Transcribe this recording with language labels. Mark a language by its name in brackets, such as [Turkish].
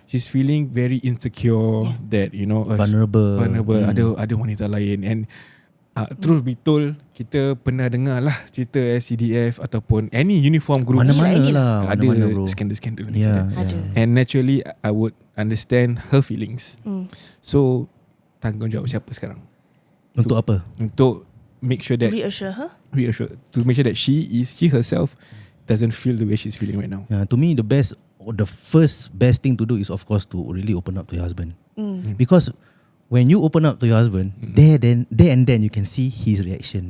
[English] She's feeling very insecure that, you know, Vulnerable. [Malay] Ada wanita lain. [English] And truth be told, [Malay] kita pernah dengar lah cerita SCDF ataupun any uniform group. Mana-mana lah. Ada Mana-mana, bro. skandal-skandal. [English] Yeah. And naturally, I would understand her feelings. [Malay] So, tanggungjawab siapa sekarang? Untuk apa? Untuk [English] make sure that Reassure her. to make sure that she herself doesn't feel the way she's feeling right now. Yeah, to me, the first best thing to do is of course to really open up to your husband. Because when you open up to your husband, there and then you can see his reaction.